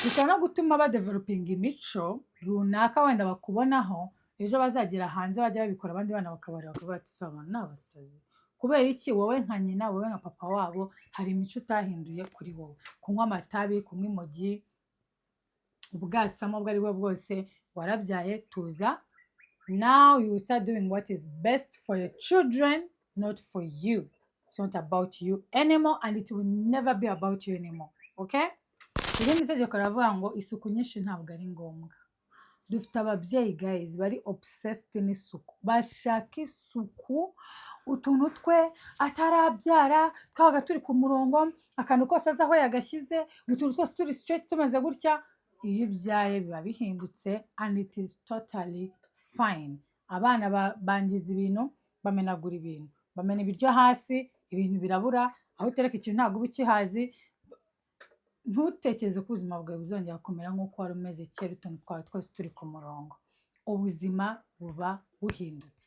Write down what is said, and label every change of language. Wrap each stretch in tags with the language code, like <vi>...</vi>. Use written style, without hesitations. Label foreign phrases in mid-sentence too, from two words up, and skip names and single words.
<rw>Bishobora no gutuma badevelopinga imico runaka wenda bakubonaho, ejo bazagera hanze bajya babikora abandi bana bakabareba bakavuga ati aba bana ni abasazi. Kubera iki? Wowe nka nyina, wowe nka papa wabo, hari imico utahinduye kuri wowe. Kunywa amatabi, kunywa imogi, ubwasamo ubwo ari bwo bwose, warabyaye, tuza.</rw> <en>Now you start doing what is best for your children, not for you. It's not about you anymore and it will never be about you anymore. Okay?</en> <rw>Irindi tegeko ravuga ngo isuku nyinshi ntabwo ari ngombwa. Dufite ababyeyi guys bari obsessed n'isuku. Bashaka isuku, utuntu twe atarabyara twabaga turi ku murongo, akantu kose aza aho yagashyize, utuntu twose turi straight tumeze gutya. Iyo ubyaye biba bihindutse</rw> <en>and it is totally fine.</en> <rw>Abana bangiza ibintu, bamenagura ibintu, bamena ibiryo hasi, ibintu birabura, aho utereka ikintu ntabwo uba ukihazi. Ntutekereze ko ubuzima bwawe buzongera kumera nk'uko wari umeze kera, utuntu twawe twose turi ku murongo. Ubuzima buba buhindutse.</rw>